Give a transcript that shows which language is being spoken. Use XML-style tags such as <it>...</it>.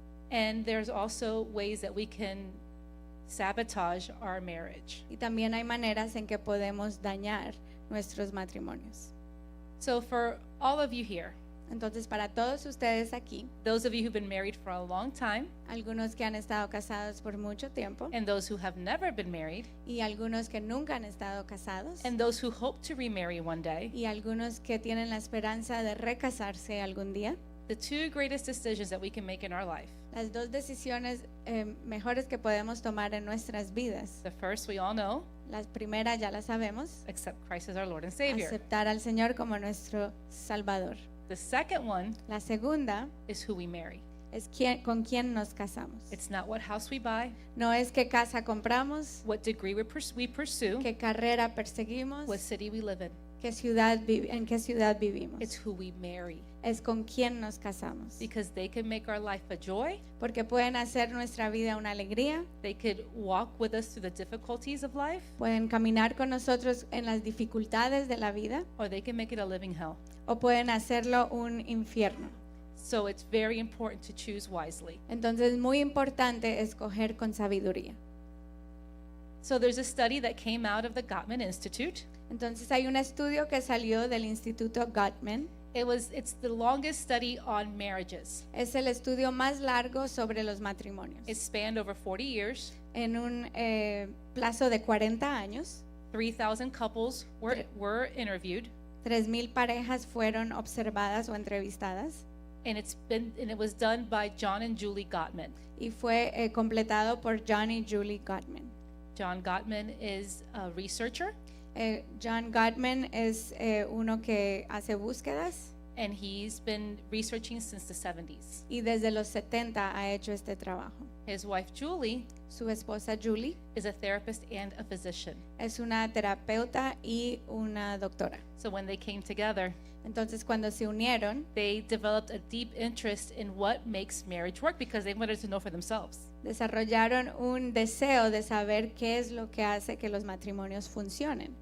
<en>And there's also ways that we can sabotage our marriage.</en> <es>Y también hay maneras en que podemos dañar nuestros matrimonios.</es> <en>So for all of you here,</en> <es>Entonces, para todos ustedes aquí,</es> <en>those of you who've been married for a long time,</en> <es>algunos que han estado casados por mucho tiempo</es> <en>and those who have never been married,</en> <es>y algunos que nunca han estado casados</es> <en>and those who hope to remarry one day,</en> <es>y algunos que tienen la esperanza de recasarse algún día,</es> <en>the 2 greatest decisions that we can make in our life.</en> <es>las 2 decisiones mejores que podemos tomar en nuestras vidas.</es> <en>The first, we all know,</en> <es>La primera ya la sabemos,</es> <en>accept Christ as our Lord and Savior.</en> <es>aceptar al Señor como nuestro Salvador.</es> <en>The second one</en> <es>La segunda</es> <en>is who we marry.</en> <es>es con quién nos casamos.</es> <en>It's not what house we buy,</en> <es>No es qué casa compramos,</es> <en>what degree we pursue,</en> <es>qué carrera perseguimos,</es> <en>what city we live in.</en> <es>en qué ciudad vivimos.</es> <en>It's who we marry,</en> <es>Es con quién nos casamos.</es> <en>because they can make our life a joy.</en> <es>Porque pueden hacer nuestra vida una alegría,</es> <en>They could walk with us through the difficulties of life,</en> <es>pueden caminar con nosotros en las dificultades de la vida,</es> <en>or they can make it a living hell.</en> <es>o pueden hacerlo un infierno.</es> <en>So it's very important to choose wisely.</en> <es>Entonces es muy importante escoger con sabiduría.</es> <en>So there's a study that came out of the Gottman Institute.</en> <es>Entonces hay un estudio que salió del Instituto Gottman.</es> <en>It's the longest study on marriages.</en> <es>Es el estudio más largo sobre los matrimonios.</es> <en>It spanned over 40 years.</en> <es>En un plazo de 40 años.</es> <en>3,000 couples were interviewed,</en> <es>3,000 parejas fueron observadas o entrevistadas</es> <en>and it was done by John and Julie Gottman.</en> <es>y fue completado por John y Julie Gottman.</es> <en>John Gottman is a researcher,</en> <es>John Gottman es uno que hace búsquedas</es> <en>and he's been researching since the 70s.</en> <es>y desde los 70 ha hecho este trabajo.</es> <en>His wife, Julie,</en> <es>Su esposa Julie</es> <en>is a therapist and a physician.</en> <es>es una terapeuta y una doctora.</es> <en>So when they came together,</en> <es>Entonces, cuando se unieron,</es> <en>they developed a deep interest in what makes marriage work because they wanted to know for themselves.</en> <es>desarrollaron un deseo de saber qué es lo que hace que los matrimonios funcionen.</es>